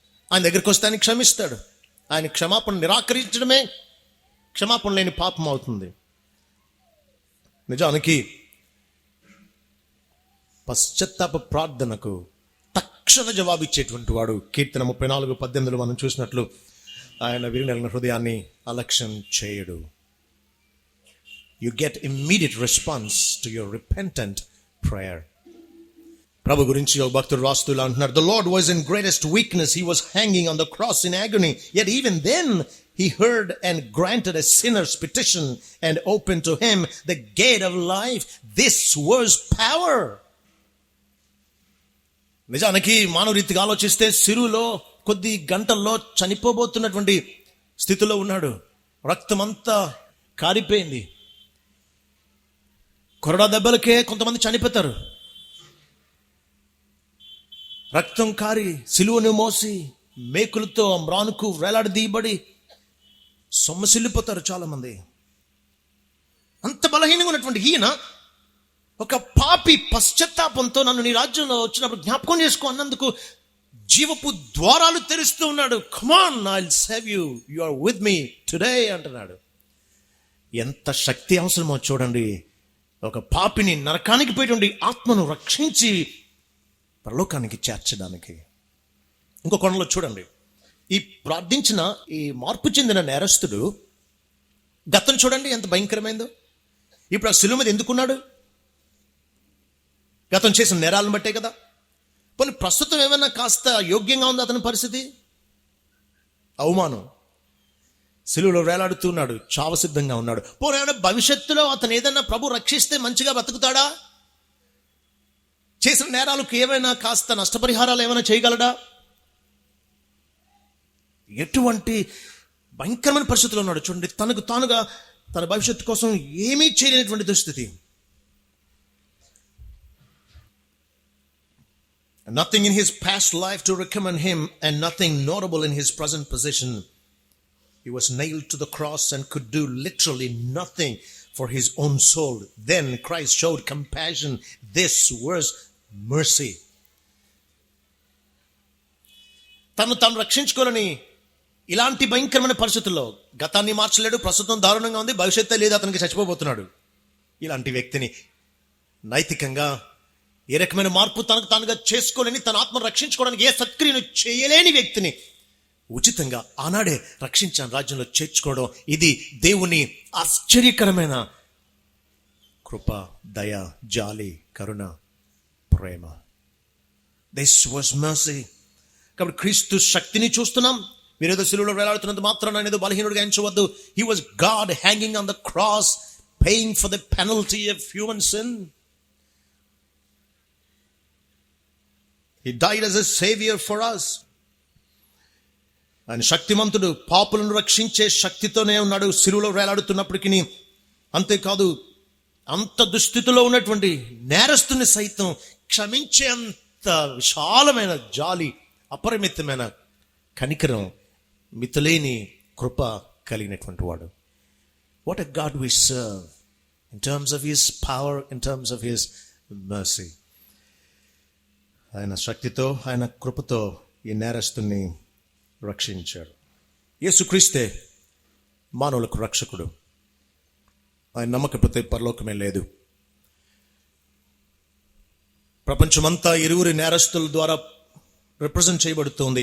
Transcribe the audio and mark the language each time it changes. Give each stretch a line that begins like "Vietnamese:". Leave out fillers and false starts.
Telugu: ఆయన దగ్గరికి వస్తే ఆయన క్షమిస్తాడు. ఆయన క్షమాపణ నిరాకరించడమే క్షమాపణ లేని పాపం అవుతుంది. నిజానికి పశ్చాత్తాప ప్రార్థనకు తక్షణ జవాబిచ్చేటువంటి వాడు. కీర్తన 34:18 మనం చూసినట్లు, ఆయన విరిగిన హృదయాన్ని అలక్ష్యం చేయడు.
English: You get immediate response to your repentant prayer.
Telugu: ప్రభు గురించి ఒక భక్తుడు రాస్తూ ఇలా అంటున్నారు,
English: The Lord was in greatest weakness. He was hanging on the cross in agony. Yet even then he heard and granted a sinner's petition and opened to him the gate of life. This was power.
Telugu: నిజానికి మానవ రీతిగా ఆలోచిస్తే సిలువలో కొద్ది గంటల్లో చనిపోబోతున్నటువంటి స్థితిలో ఉన్నాడు. రక్తమంతా కారిపోయింది. కొరడా దెబ్బలకే కొంతమంది చనిపోతారు. రక్తం కారి సిలువను మోసి మేకులతో మ్రానుకు వేలాడదీయబడి సొమ్మసిల్లిపోతారు చాలా మంది. అంత బలహీనంగా ఉన్నటువంటి ఈయన ఒక పాపి పశ్చాత్తాపంతో నన్ను నీ రాజ్యంలో వచ్చినప్పుడు జ్ఞాపకం చేసుకో అన్నందుకు జీవపు ద్వారాలు తెరుస్తూ ఉన్నాడు.
English: Come on, I'll save you. You are with me today
Telugu: అంటున్నాడు. ఎంత శక్తి అవసరమో చూడండి. ఒక పాపిని నరకానికి పోయేటువంటి ఆత్మను రక్షించి పరలోకానికి చేర్చడానికి. ఇంకో కోణంలో చూడండి, ఈ ప్రార్థించిన ఈ మార్పు చెందిన నేరస్తుడు గతం చూడండి ఎంత భయంకరమైందో. ఇప్పుడు ఆ శిలువ మీద ఎందుకున్నాడు? గతం చేసిన నేరాలను బట్టే కదా. పోనీ ప్రస్తుతం ఏమైనా కాస్త యోగ్యంగా ఉంది అతని పరిస్థితి? అవమానం, సిలువలో వేలాడుతున్నాడు, చావ సిద్ధంగా ఉన్నాడు. పోనీ ఏమైనా భవిష్యత్తులో అతను ఏదైనా ప్రభు రక్షిస్తే మంచిగా బతుకుతాడా? చేసిన నేరాలకు ఏమైనా కాస్త నష్టపరిహారాలు ఏమైనా చేయగలడా? ఎటువంటి భయంకరమైన పరిస్థితుల్లో ఉన్నాడు చూడండి. తనకు తానుగా తన భవిష్యత్తు కోసం ఏమీ చేయలేనటువంటి దుస్థితి.
English: Nothing in his past life to recommend him and nothing notable in his present position. He was nailed to the cross and could do literally nothing for his own soul. Then Christ showed compassion. This was mercy.
Telugu: తను రక్షించుకోవాలని ఇలాంటి భయంకరమైన పరిస్థితుల్లో గతాన్ని మార్చలేడు, ప్రస్తుతం దారుణంగా ఉంది, భవిష్యత్తు లేదు, అతనికి చచ్చిపోబోతున్నాడు. ఇలాంటి వ్యక్తిని నైతికంగా ఏ రకమైన మార్పు తనకు తానుగా చేసుకోలేని, తన ఆత్మను రక్షించుకోవడానికి ఏ సత్క్రియను చేయలేని వ్యక్తిని ఉచితంగా ఆనాడే రక్షించాను, రాజ్యంలో చేర్చుకోవడం, ఇది దేవుని ఆశ్చర్యకరమైన కృప, దయ, జాలి, కరుణ, ప్రేమ.
English: This was mercy.
Telugu: కాబట్టి క్రీస్తు శక్తిని చూస్తున్నాం. మీరేదో సిలువలో వేలాడుతున్నంత మాత్రాన ఏదో బలహీనుడిగా ఎంచవద్దు.
English: He was God hanging on the cross, paying for the penalty of human sin. He died as a savior for us.
Telugu: ఆయన శక్తిమంతుడు, పాపులను రక్షించే శక్తితోనే ఉన్నాడు సిలువలో వేలాడుతున్నప్పటికీ. అంతేకాదు, అంత దుస్థితిలో ఉన్నటువంటి నేరస్తుని సైతం క్షమించే అంత విశాలమైన జాలి, అపరిమితమైన కనికరం, మితిలేని కృప కలిగినటువంటి వాడు.
English: What a God we serve in terms of his power, in terms of his mercy.
Telugu: ఆయన శక్తితో, ఆయన కృపతో ఈ నేరస్తుని రక్షించాడు. యేసుక్రీస్తే మానవులకు రక్షకుడు. ఆయన నమ్మకపోతే పరలోకమే లేదు. ప్రపంచమంతా ఇరువురి నేరస్తుల ద్వారా రిప్రజెంట్ చేయబడుతోంది.